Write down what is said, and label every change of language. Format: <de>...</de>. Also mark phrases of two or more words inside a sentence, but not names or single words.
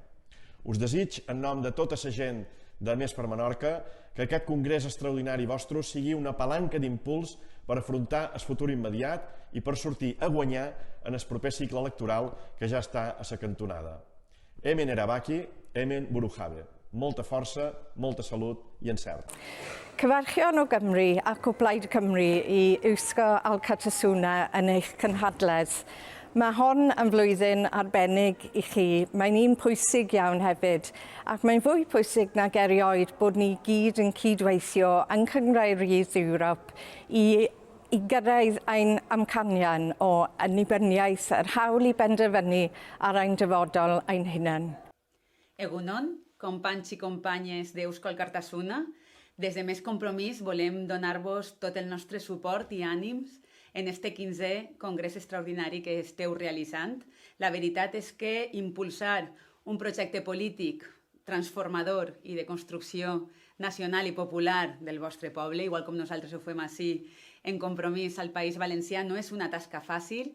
<ca>Us desig, en nom de tota la gent de Més per Menorca, que aquest congrés extraordinari vostre sigui una palanca d'impuls per afrontar el futur immediat i per sortir a guanyar en el proper cicle electoral que ja està a la cantonada.</ca> <eu>Hemen Erabaki, Hemen Burujabe.</eu> <ca>Molta força, molta salut i encert.</ca> <cy>Cyfarchion o Gymru ac o Blaid Cymru i Ysgol Alcartasuna yn eich cynhadledd. Mae hon yn flwyddyn arbennig i chi. Mae'n un pwysig iawn hefyd, ac mae'n fwy pwysig nag erioed bod ni gyd yn cydweithio yng Nghynghrairwydd Ewrop i gyrraedd ein amcanion o annibyniaeth, yr hawl i benderfynu ar ein dyfodol ein hunain.</cy> <ca>Egunon, companys i companyes d'Euskal Alcartasuna, des de Més Compromís volem donar-vos tot el nostre suport i ànims en este 15è Congrés Extraordinari que esteu realitzant. La veritat és que impulsar un projecte polític transformador i de construcció nacional i popular del vostre poble, igual com nosaltres ho fem així en Compromís al País Valencià, no és una tasca fàcil.</ca>